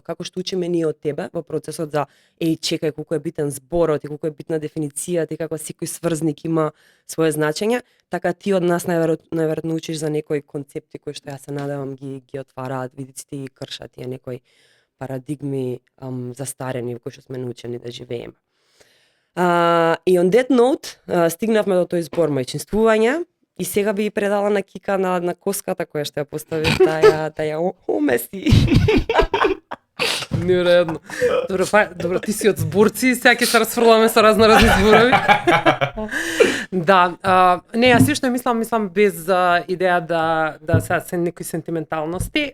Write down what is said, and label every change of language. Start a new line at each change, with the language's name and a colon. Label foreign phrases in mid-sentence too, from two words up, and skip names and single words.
Macedonian: Како што учиме ние од тебе во процесот за чекај колку е битен зборот и колку е битна дефиницијата и како секој сврзник има свое значење, така ти од нас најверојатно учиш за некои концепти кои што ја се надевам ги отвараат видиците и кршат тие некои парадигми застарени во кои што сме научени да живееме.
English: И on that note,
Macedonian: стигнавме до тој збор мајчинствување и сега би предала на Кика на коската која што ја постави да ја омеси. Нередно. Добро, ти си од зборци, сега ќе се расфрламе со разни зборови. Да, не, јас што мислам без идеја да се некои сентименталности.